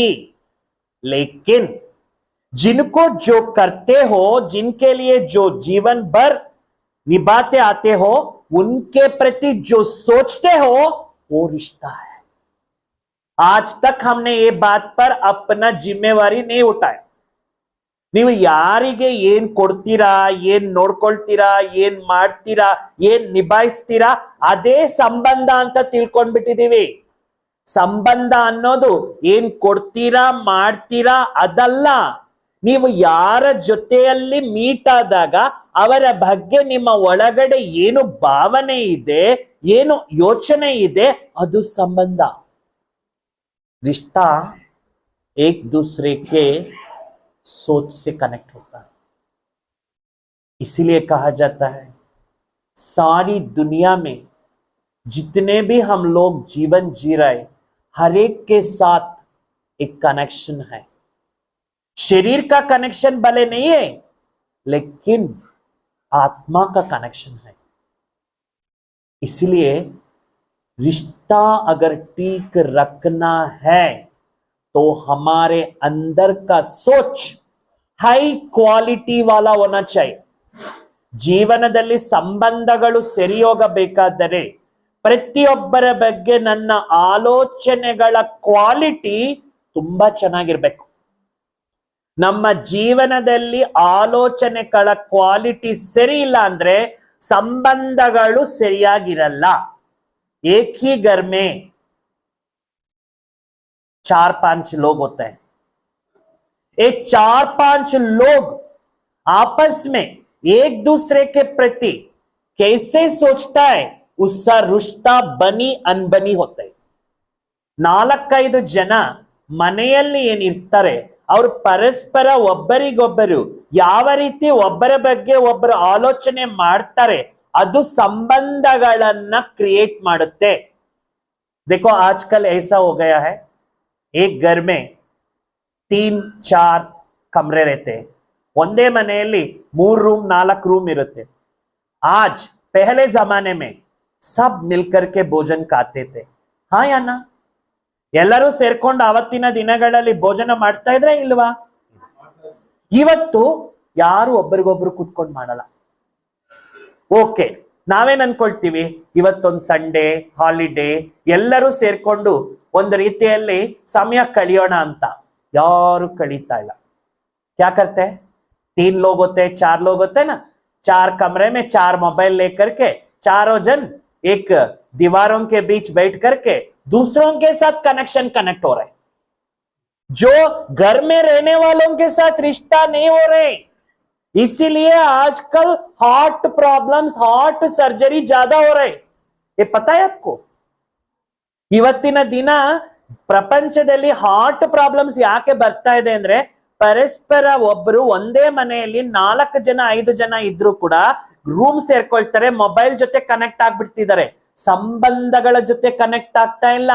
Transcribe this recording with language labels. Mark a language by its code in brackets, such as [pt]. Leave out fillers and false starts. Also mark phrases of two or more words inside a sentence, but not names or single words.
[hi] लेकिन जिनको जो करते हो, जिनके लिए जो जीवन भर निभाते आते हो, उनके प्रति जो सोचते हो, वो रिश्ता है। आज तक हमने ये बात पर अपना जिम्मेवारी नहीं उठाया। [kn] ನೀವು ಯಾರಿಗೆ ಏನ್ ಕೊಡ್ತೀರಾ, ಏನ್ ನೋಡ್ಕೊಳ್ತೀರಾ, ಏನ್ ಮಾಡ್ತೀರಾ, ಏನ್ ನಿಭಾಯಿಸ್ತೀರಾ, ಅದೇ ಸಂಬಂಧ ಅಂತ ತಿಳ್ಕೊಂಡ್ಬಿಟ್ಟಿದೀವಿ. ಸಂಬಂಧ ಅನ್ನೋದು ಏನ್ ಕೊಡ್ತೀರಾ ಮಾಡ್ತೀರಾ ಅದಲ್ಲ. ನೀವು ಯಾರ ಜೊತೆಯಲ್ಲಿ ಮೀಟ್ ಆದಾಗ ಅವರ ಬಗ್ಗೆ ನಿಮ್ಮ ಒಳಗಡೆ ಏನು ಭಾವನೆ ಇದೆ, ಏನು ಯೋಚನೆ ಇದೆ, ಅದು ಸಂಬಂಧ. [hi] रिश्ता एक दूसरे के सोच से कनेक्ट होता है। इसीलिए कहा जाता है सारी दुनिया में जितने भी हम लोग जीवन जी रहे, हर एक के साथ एक कनेक्शन है। शरीर का कनेक्शन भले नहीं है, लेकिन आत्मा का कनेक्शन है। इसलिए रिश्ता अगर ठीक रखना है तो हमारे अंदर का सोच [en] high quality [hi] वाला होना चाहिए. [kn] ಜೀವನದಲ್ಲಿ ಸಂಬಂಧಗಳು ಸರಿ ಹೋಗಬೇಕಾದರೆ ಪ್ರತಿಯೊಬ್ಬರ ಬಗ್ಗೆ ನನ್ನ ಆಲೋಚನೆಗಳ ಕ್ವಾಲಿಟಿ ತುಂಬಾ ಚೆನ್ನಾಗಿರ್ಬೇಕು. ನಮ್ಮ ಜೀವನದಲ್ಲಿ ಆಲೋಚನೆಗಳ ಕ್ವಾಲಿಟಿ ಸರಿ ಇಲ್ಲ ಅಂದ್ರೆ ಸಂಬಂಧಗಳು ಸರಿಯಾಗಿರಲ್ಲ. [hi] एक ही घर में 4-5 लोग होते हैं. ये 4-5 लोग आपस में एक दूसरे के प्रति कैसे सोचता है, उसका रिश्ता बनी अनबनी होता है. [kn] 4-5 ಜನ ಮನೆಯಲ್ಲಿ ಏನಿರ್ತಾರೆ, ಅವರು ಪರಸ್ಪರ ಒಬ್ಬರಿಗೊಬ್ಬರು ಯಾವ ರೀತಿ ಒಬ್ಬರ ಬಗ್ಗೆ ಒಬ್ಬರು ಆಲೋಚನೆ ಮಾಡ್ತಾರೆ, ಅದು ಸಂಬಂಧಗಳನ್ನ ಕ್ರಿಯೇಟ್ ಮಾಡುತ್ತೆ. [hi] देखो आजकल ऐसा हो गया है, एक घर में 3-4 कमरे रहते हैं. [kn] ಒಂದೇ ಮನೆಯಲ್ಲಿ 3 रूम 4 रूम ಇರುತ್ತೆ. [hi] आज पहले जमाने में सब मिलकर के भोजन खाते थे. हाँ या ना? [kn] ಎಲ್ಲರೂ ಸೇರ್ಕೊಂಡು ಅವತ್ತಿನ ದಿನಗಳಲ್ಲಿ ಭೋಜನ ಮಾಡ್ತಾ ಇದ್ರೆ ಇಲ್ವಾ? ಇವತ್ತು ಯಾರು ಒಬ್ಬರಿಗೊಬ್ರು ಕೂತ್ಕೊಂಡು ಮಾಡಲ್ಲ. ಓಕೆ, ನಾವೇನ್ ಅನ್ಕೊಳ್ತೀವಿ, ಇವತ್ತೊಂದು [en] Sunday holiday, [kn] ಎಲ್ಲರೂ ಸೇರ್ಕೊಂಡು ಒಂದು ರೀತಿಯಲ್ಲಿ ಸಮಯ ಕಳಿಯೋಣ ಅಂತ. ಯಾರು ಕಳೀತಾ ಇಲ್ಲ. [hi] क्या करते हैं? 3 लोग होते हैं, 4 लोग होते हैं ना, 4 कमरे में 4 मोबाइल लेकर के चारों जन एक दीवारों के बीच बैठ करके दूसरों के साथ कनेक्ट हो रहे हैं. जो घर में रहने वालों के साथ रिश्ता नहीं हो रहे. इसीलिए आजकल [en] heart problems, heart surgery [hi] ज्यादा हो रहे. ये पता है आपको? [kn] ಇವತ್ತಿನ ದಿನ ಪ್ರಪಂಚದಲ್ಲಿ [en] heart problems [kn] ಯಾಕೆ ಬರ್ತಾ ಇದೆ ಅಂದ್ರೆ, ಪರಸ್ಪರ ಒಬ್ಬರು ಒಂದೇ ಮನೆಯಲ್ಲಿ 4 ಜನ 5 ಜನ ಇದ್ರು ಕೂಡ ರೂಮ್ ಸೇರ್ಕೊಳ್ತಾರೆ, ಮೊಬೈಲ್ ಜೊತೆ ಕನೆಕ್ಟ್ ಆಗ್ಬಿಡ್ತಿದ್ದಾರೆ, ಸಂಬಂಧಗಳ ಜೊತೆ ಕನೆಕ್ಟ್ ಆಗ್ತಾ ಇಲ್ಲ.